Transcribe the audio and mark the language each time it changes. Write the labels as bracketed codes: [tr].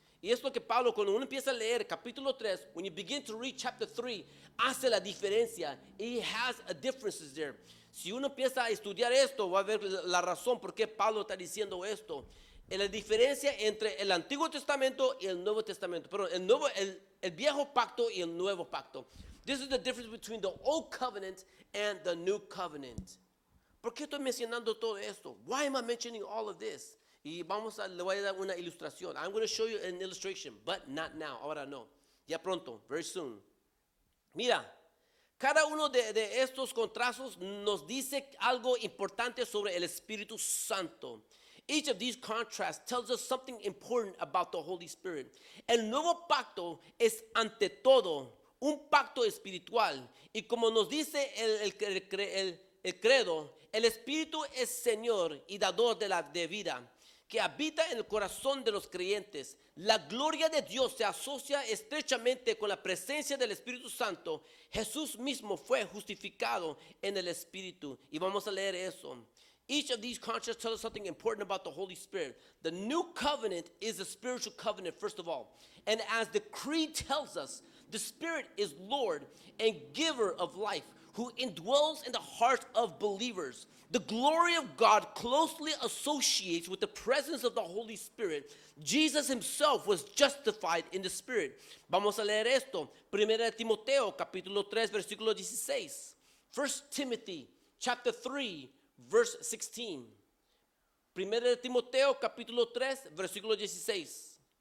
[es] Y es lo que Pablo, cuando uno empieza a leer capítulo 3, [en] when you begin to read chapter 3, [es] hace la diferencia. [en] He has a differences there. [es] Si uno empieza a estudiar esto, va a ver la razón por qué Pablo está diciendo esto. En la diferencia entre el Antiguo Testamento y el Nuevo Testamento. Perdón, el Viejo Pacto y el Nuevo Pacto. [en] This is the difference between the Old Covenant and the New Covenant. [es] ¿Por qué estoy mencionando todo esto? [en] Why am I mentioning all of this? [es] Y le voy a dar una ilustración. [en] I'm going to show you an illustration, but not now. [es] Ahora no. Ya pronto, [en] very soon. [es] Mira, cada uno de estos contrastes nos dice algo importante sobre el Espíritu Santo. [en] Each of these contrasts tells us something important about the Holy Spirit. [es] El nuevo pacto es ante todo un pacto espiritual. Y como nos dice el credo, el Espíritu es Señor y dador de vida, que habita en el corazón de los creyentes. La gloria de Dios se asocia estrechamente con la presencia del Espíritu Santo. Jesús mismo fue justificado en el Espíritu. Y vamos a leer eso. [en] Each of these contrasts tell us something important about the Holy Spirit. The new covenant is a spiritual covenant, first of all. And as the creed tells us, the Spirit is Lord and giver of life, who indwells in the heart of believers. The glory of God closely associates with the presence of the Holy Spirit. Jesus himself was justified in the Spirit. [es] Vamos a leer esto. Primera de Timoteo, capítulo 3, versículo 16. [en] 1 Timothy, chapter 3, verse 16. [es] Primera de Timoteo, capítulo 3, versículo 16.